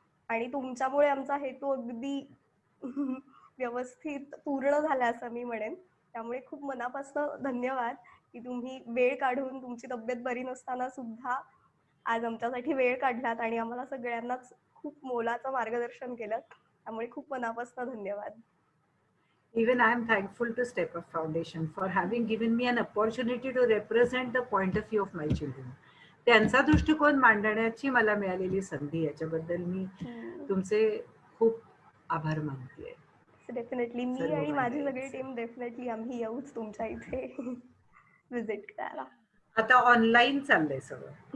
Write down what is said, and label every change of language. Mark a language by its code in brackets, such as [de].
[mr] आणि तुमच्यामुळे आमचा हेतू अगदी व्यवस्थित पूर्ण झाला असं मी म्हणेन. त्यामुळे खूप मनापासून धन्यवाद की तुम्ही वेळ काढून, तुमची तब्येत बरी नसताना सुद्धा आज आमच्यासाठी वेळ काढलात आणि आम्हाला सगळ्यांनाच खूप मोलाचं मार्गदर्शन केलं. त्यामुळे खूप मनापासून धन्यवाद. [en] Even I am thankful to Step Up Foundation for having given me an opportunity to represent the point of view of my children. [mr] त्यांचा दृष्टिकोन मांडण्याची मला मिळालेली संधी, याच्याबद्दल मी तुमचे खूप आभार मानते. डेफिनेटली मी आणि माझी सगळी टीम डेफिनेटली आम्ही येऊच तुमच्या इथे व्हिजिट करायला. आता ऑनलाईन चाललंय सगळं.